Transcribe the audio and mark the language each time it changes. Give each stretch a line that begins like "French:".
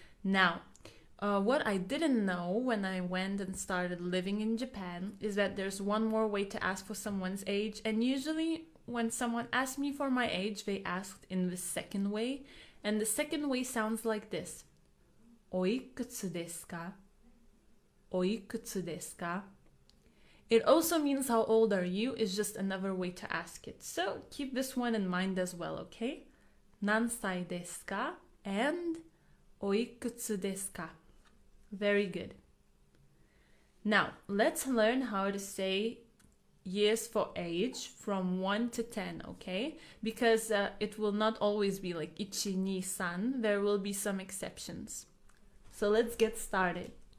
English: Now, what I didn't know when I went and started living in Japan is that there's one more way to ask for someone's age, and usually when someone asks me for my age, they asked in the second way, and the second way sounds like this.
Japanese: おいくつですか？おいくつですか?
English: It also means how old are you is just another way to ask it. So keep this one in mind as well, okay?
Japanese: 何歳ですか? and おいくつですか?
English: Very good. Now, let's learn how to say years for age from 1 to 10, okay? Because it will not always be like 1, 2, 3. There will be some exceptions. So let's get started.